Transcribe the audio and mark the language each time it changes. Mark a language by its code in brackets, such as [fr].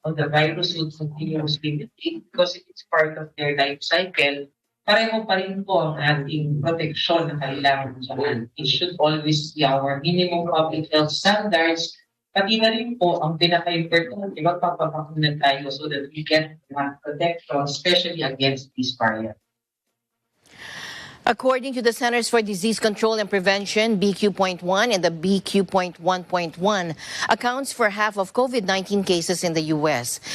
[en] The virus will continuously mutate because it is part of their life cycle. [tl] Pareho pa rin po ang ating proteksyon na kailangan dyan. [en] It should always be our minimum public health standards. [tl] Pati na rin po ang pinaka-importante, magpapapakuna tayo [en] so that we get protection, especially against these variants. According to the Centers for Disease Control and Prevention, BQ.1 and the BQ.1.1 accounts for half of COVID-19 cases in the U.S.